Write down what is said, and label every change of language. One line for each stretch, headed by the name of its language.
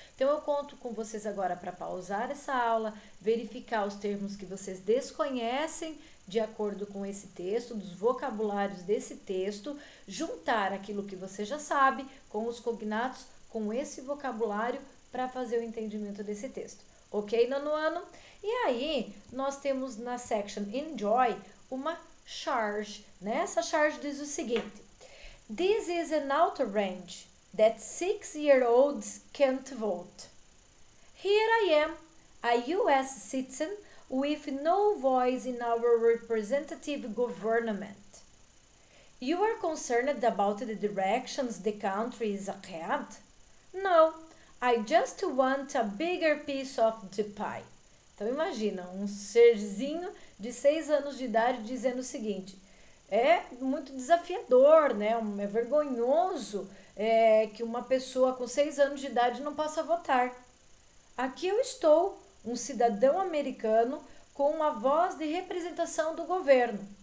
Portuguese: Então, eu conto com vocês agora para pausar essa aula, verificar os termos que vocês desconhecem de acordo com esse texto, dos vocabulários desse texto, juntar aquilo que você já sabe com os cognatos, com esse vocabulário para fazer o entendimento desse texto. Ok, nono ano? E aí, nós temos na section Enjoy uma charge, né? Essa charge diz o seguinte:
English: This is an auto range. that 6-year-olds can't vote. Here I am, a US citizen with no voice in our representative government. You are concerned about the directions the country is ahead? No, I just want a bigger piece of the pie.
Portuguese: Então imagina, um serzinho de 6 anos de idade dizendo o seguinte: é muito desafiador, né? É vergonhoso que uma pessoa com 6 anos de idade não possa votar. Aqui eu estou, um cidadão americano com uma voz de representação do governo.